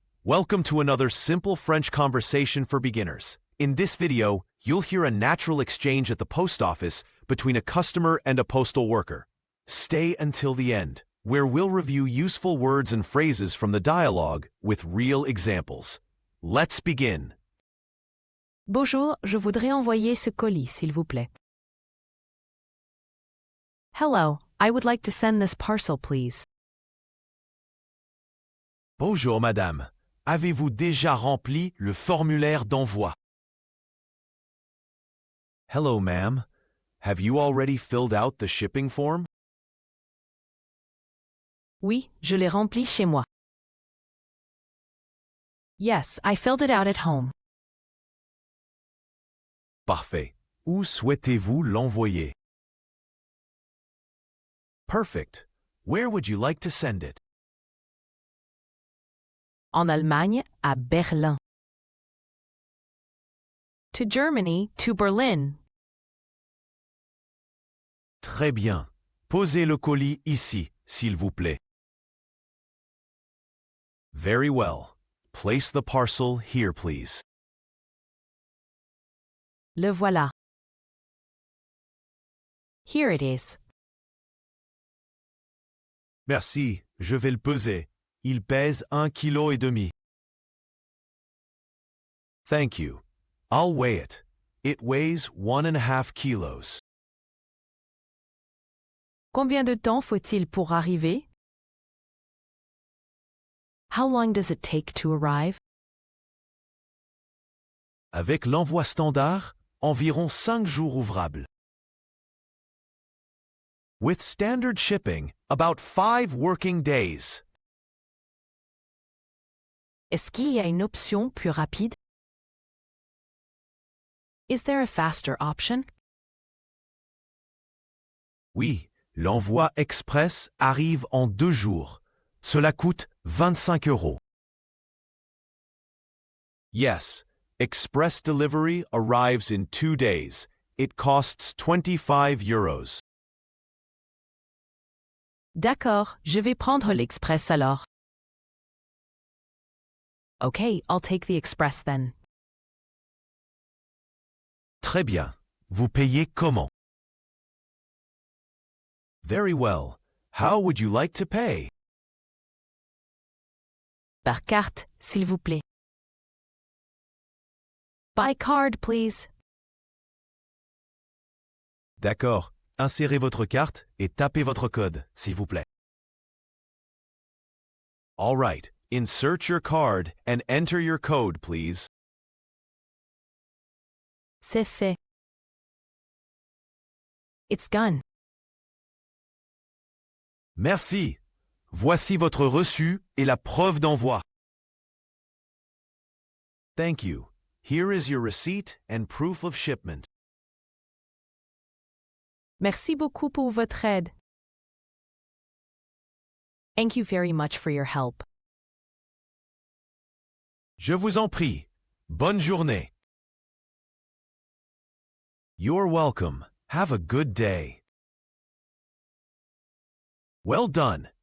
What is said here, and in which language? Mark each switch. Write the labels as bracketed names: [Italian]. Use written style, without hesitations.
[English] Welcome to another simple French conversation for beginners. In this video, you'll hear a natural exchange at the post office between a customer and a postal worker. Stay until the end, where we'll review useful words and phrases from the dialogue with real examples. Let's begin. [French] Bonjour, je voudrais envoyer ce colis, s'il vous plaît. [English] Hello, I would like to send this parcel, please. [French] Bonjour, madame. Avez-vous déjà rempli le formulaire d'envoi? [English] Hello, ma'am. Have you already filled out the shipping form? [French] Oui, je l'ai rempli chez moi. [English] Yes, I filled it out at home. [French] Parfait. Où souhaitez-vous l'envoyer? [English] Perfect. Where would you like to send it? [French] En Allemagne, à Berlin. [English] To Germany, to Berlin. [French] Très bien. Posez le colis ici, s'il vous plaît. [English] Very well. Place the parcel here, please. [French] Le voilà. [English] Here it is. [French] Merci, je vais le peser. Il pèse 1,5 kg. [English] Thank you. I'll weigh it. It weighs 1.5 kilos. [French] Combien de temps faut-il pour arriver? [English] How long does it take to arrive? [French] Avec l'envoi standard, environ 5 jours ouvrables. [English] With standard shipping, about 5 working days. [French] Est-ce qu'il y a une option plus rapide? [English] Is there a faster option? [French] Oui, l'envoi express arrive en 2 jours. Cela coûte 25 €. [English] Yes, express delivery arrives in 2 days. It costs 25 €. [French] D'accord, je vais prendre l'express alors. [English] Okay, I'll take the express then. [French] Très bien. Vous payez comment? [English] Very well. How would you like to pay? [French] Par carte, s'il vous plaît. [English] By card, please. [French] D'accord. Insérez votre carte et tapez votre code, s'il vous plaît. [English] All right. Insert your card and enter your code, please. [French] C'est fait. [English] It's done. [French] Merci. Voici votre reçu et la preuve d'envoi. [English] Thank you. Here is your receipt and proof of shipment. [French] Merci beaucoup pour votre aide. [English] Thank you very much for your help. [French] Je vous en prie. Bonne journée. [English] You're welcome. Have a good day. Well done.